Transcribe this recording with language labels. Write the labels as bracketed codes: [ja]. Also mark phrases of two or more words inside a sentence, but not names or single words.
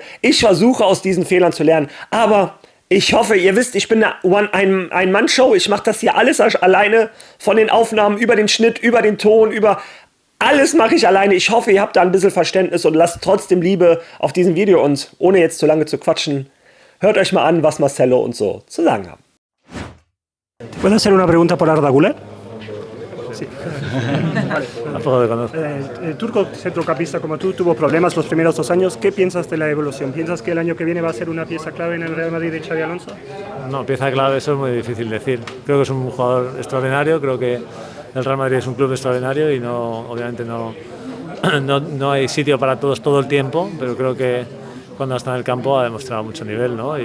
[de] Ich versuche aus diesen Fehlern zu lernen, aber ich hoffe, ihr wisst, ich bin eine Ein-Mann-Show. Ich mache das hier alles alleine, von den Aufnahmen über den Schnitt, über den Ton, über alles mache ich alleine. Ich hoffe, ihr habt da ein bisschen Verständnis und lasst trotzdem Liebe auf diesem Video. Und ohne jetzt zu lange zu quatschen, hört euch mal an, was Marcelo und so zu sagen haben. [es] ¿Puedo hacer una pregunta por Arda Güler? Sí. El turco centrocampista como tú tuvo problemas los primeros 2 años. ¿Qué piensas de la evolución? ¿Piensas que el año que viene va a ser una pieza clave en el Real Madrid de Xabi Alonso? No, pieza clave, eso es muy difícil decir. Creo que es un jugador extraordinario, creo que el Real Madrid es un club extraordinario y obviamente no hay sitio para todos todo el tiempo, pero creo que cuando está en el campo ha demostrado mucho nivel, ¿no?